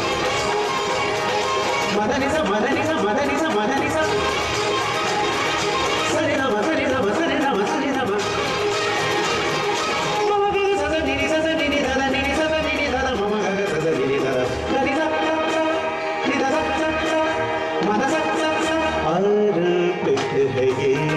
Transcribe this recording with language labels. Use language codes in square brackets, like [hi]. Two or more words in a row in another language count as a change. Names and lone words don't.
[hi] मदनी सा मदनी सा मदनी सा मदनी सा सरि नम सरि नम सरि नम सरि नम मम गग सद निनि सद निनि धद निनि सद निनि धद मम गग सद निनि धद धनि सा नि धद सा मद सा अर्पित है ये